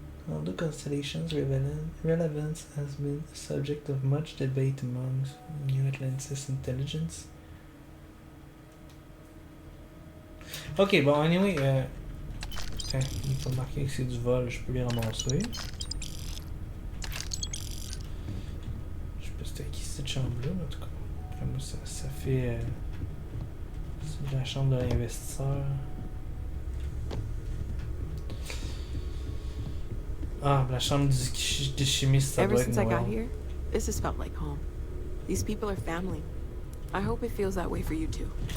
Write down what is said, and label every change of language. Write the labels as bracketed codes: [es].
[en] Although Constellation's relevance has been a subject of much debate among New Atlantis intelligence. [fr] Ok, bon, anyway, Tiens, il est pas marqué que c'est du vol, je peux les ramasser. Je sais pas c'était qui cette chambre-là, en tout cas. Comme ça fait... c'est la chambre de l'investisseur. Ah, la chambre du chimiste, ça doit être noir. [en] Ever since I got here, this has felt like home. These people are family. I hope it feels that way for you too.